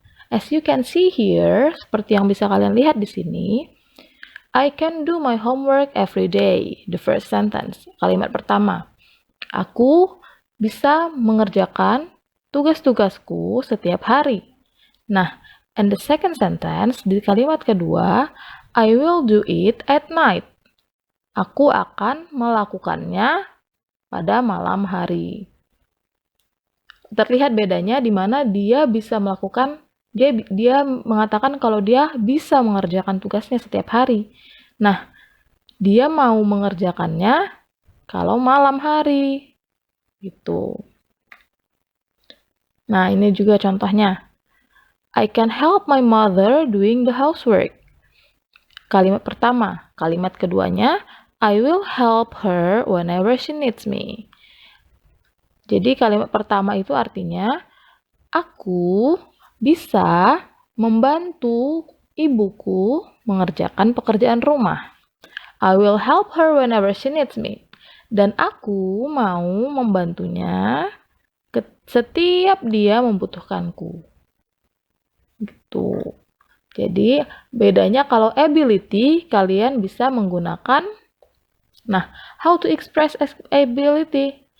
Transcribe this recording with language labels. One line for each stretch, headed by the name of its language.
English: As you can see here,
Indonesian: seperti yang bisa kalian lihat di sini,
English: I can do my homework every day. The first sentence,
Indonesian: kalimat pertama. Aku bisa mengerjakan tugas-tugasku setiap hari.
English: Nah, and the second sentence,
Indonesian: di kalimat kedua,
English: I will do it at night.
Indonesian: Aku akan melakukannya pada malam hari. Terlihat bedanya di mana dia bisa melakukan, dia mengatakan kalau dia bisa mengerjakan tugasnya setiap hari. Nah, dia mau mengerjakannya kalau malam hari. Gitu. Nah, ini juga contohnya.
English: I can help my mother doing the housework.
Indonesian: Kalimat pertama. Kalimat keduanya,
English: I will help her whenever she needs me.
Indonesian: Jadi kalimat pertama itu artinya, aku bisa membantu ibuku mengerjakan pekerjaan rumah.
English: I will help her whenever she needs me.
Indonesian: Dan aku mau membantunya setiap dia membutuhkanku. Gitu. Jadi, bedanya kalau ability, kalian bisa menggunakan,
English: how to express ability?